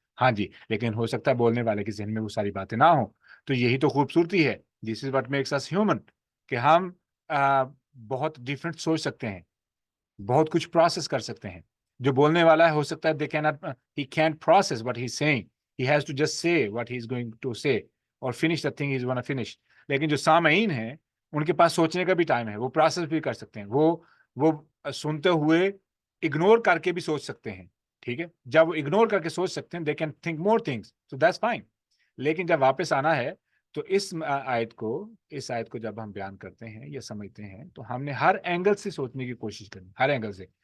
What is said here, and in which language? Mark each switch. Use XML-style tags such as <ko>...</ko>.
<ur>ہاں جی، لیکن ہو سکتا ہے بولنے والے کے ذہن میں وہ ساری باتیں نہ ہوں. تو یہی تو خوبصورتی ہے.</ur> <en>this is what makes us human,</en> <ur>کہ ہم بہت ڈفرینٹ سوچ سکتے ہیں، بہت کچھ پروسیس کر سکتے ہیں. جو بولنے والا ہے ہو سکتا ہے</ur> <en>he can't process what he's saying. He has to just say what he's going to say or finish the thing he's gonna finish.</en> <ur>لیکن جو سامعین ہیں ان کے پاس سوچنے کا بھی ٹائم ہے، وہ پروسیس بھی کر سکتے ہیں، وہ سنتے ہوئے اگنور کر کے بھی سوچ سکتے ہیں. ٹھیک ہے، جب وہ اگنور کر کے سوچ سکتے ہیں</ur> <en>they can think more things, so that's fine.</en> <ur>لیکن جب واپس آنا ہے تو اس آیت کو جب ہم بیان کرتے ہیں یا سمجھتے ہیں تو ہم نے ہر اینگل سے سوچنے کی کوشش کرنی، ہر اینگل سے.</ur>